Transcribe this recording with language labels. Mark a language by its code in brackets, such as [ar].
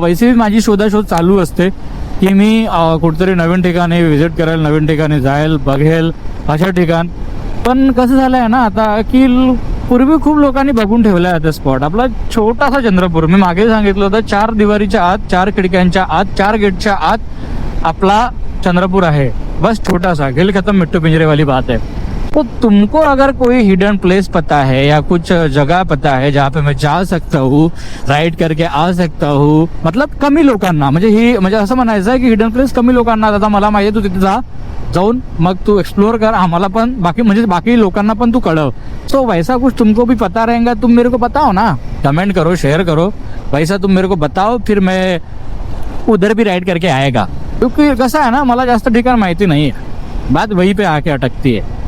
[mr] वैसे माझी शोधाशोध चालू असते की मी कुठेतरी नवीन ठिकाणी व्हिजिट करेल, नवीन ठिकाणी जाईल, बघेल अशा ठिकाण. पण कसं झालंय ना आता की पूर्वी खूप लोकांनी बघून ठेवलाय आता स्पॉट. आपला छोटासा चंद्रपूर, मी मागे सांगितलं होतं 4 दिवारीच्या आत, 4 खिडक्यांच्या आत, 4 गेटच्या आत आपला चंद्रपूर आहे. [hi] बस छोटा सा, खेल खत्म, मिट्टू पिंजरे वाली बात है. तो तुमको अगर कोई हिडन प्लेस पता है या कुछ जगह पता है जहाँ पे मैं जा सकता हूँ, राइड करके आ सकता हूँ, मतलब [mr] कमी लोकांना, म्हणजे असं म्हणायचं आहे की हिडन प्लेस कमी लोकांना. आता मला माहिती, तू तिथे जाऊन मग तू एक्सप्लोर कर, आम्हाला पण बाकी लोकांना पण तू कळव. [hi] सो वैसा कुछ तुमको भी पता रहेगा, तुम मेरे को बताओ ना, कमेंट करो, शेयर करो. वैसा तुम मेरे को बताओ, फिर मैं उधर भी राइड करके आएगा. [mr] क्योंकि कसं आहे ना, मला जास्त ठिकाण माहिती नाही आहे, [hi] बात वही पे आके अटकती है.